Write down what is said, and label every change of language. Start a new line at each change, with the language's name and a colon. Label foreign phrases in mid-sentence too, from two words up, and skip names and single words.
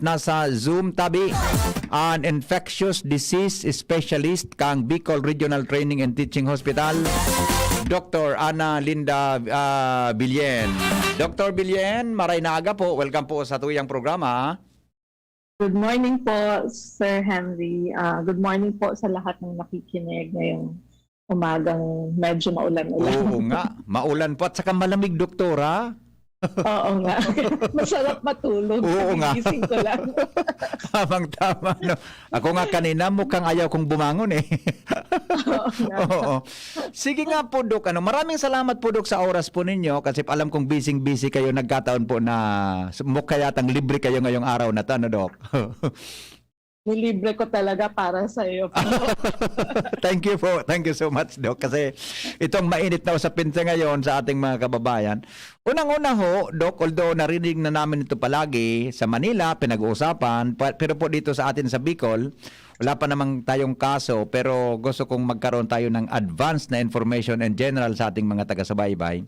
Bikol: Nasa Zoom tabi, an
English: infectious disease specialist
Bikol: kang Bicol Regional Training and Teaching Hospital, Dr. Ana Linda Billen. Dr. Billen, maray na aga po. Welcome po sa tuyang programa.
English: Good morning po, Sir Henry. Good morning
Filipino: po sa lahat ng nakikinig ngayong umagang medyo maulan-ulan. Oo nga, maulan po at saka malamig, doktora. Oo nga. Masarap matulog. Oo nga. Gising ko lang. Tamang-tama. No? Ako nga kanina mukhang ayaw kong bumangon eh. Oo. Sige nga po, Dok. Maraming salamat po, Dok, sa oras po ninyo kasi alam kong busy kayo. Nagkataon po na mukha yatang libre kayo ngayong araw na to, Dok? Nilibre ko talaga para sa iyo po.
English: Thank you po. Thank you so much, Doc.
Filipino: Kasi itong mainit na usapin sa ngayon sa ating mga kababayan. Unang-una ho, Doc, although narinig na namin ito palagi sa Manila, pinag-uusapan, pero po dito sa atin sa Bicol, wala pa namang tayong kaso, pero gusto kong magkaroon tayo ng advanced na
English: information and general
Filipino: sa ating mga taga-subaybay.